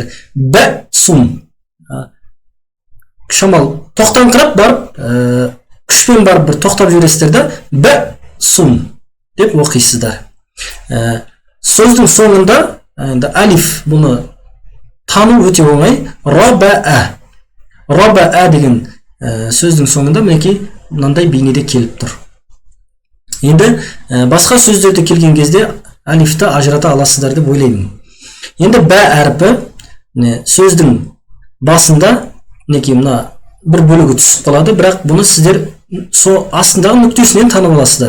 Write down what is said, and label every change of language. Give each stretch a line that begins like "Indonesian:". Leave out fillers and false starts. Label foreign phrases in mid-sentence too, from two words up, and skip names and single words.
Kazakh: Б сун. Шамал тоқтаңқырап барып, күшпен барып бір тоқтап жібересіздер де б сун деп оқисыздар. Сөздің соңында алиф, бұны тану өте оңай. Раба-а. Раба-а деген сөздің соңында мінекей мынандай бейнеде келіп тұр. Енді басқа сөздерде келген кезде алифті ажырата аласыздар деп ойлаймын. Енді бә әріпі сөздің басында мінекей мына бір бөлігі түсіп қалады, бірақ бұны сіздер астындағы нүктесінен танып аласыздар.